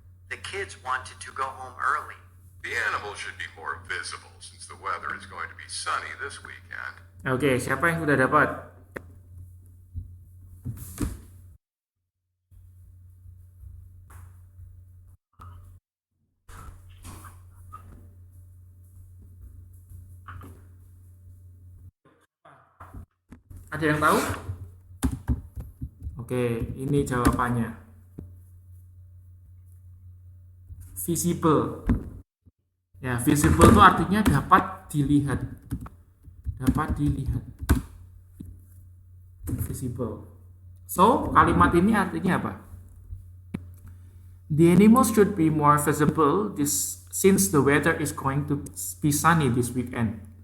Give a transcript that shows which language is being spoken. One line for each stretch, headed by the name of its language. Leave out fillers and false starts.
English: The kids wanted to go home early. The animals should be more visible since the weather is going to be sunny this weekend.
Indonesian: Oke, siapa yang sudah dapat? Ada yang tahu? Oke, ini jawabannya. Visible. Ya, visible itu artinya dapat dilihat. Dapat dilihat. Visible. So, kalimat ini artinya apa?
English: The animals should be more visible since the weather is going to be sunny this weekend.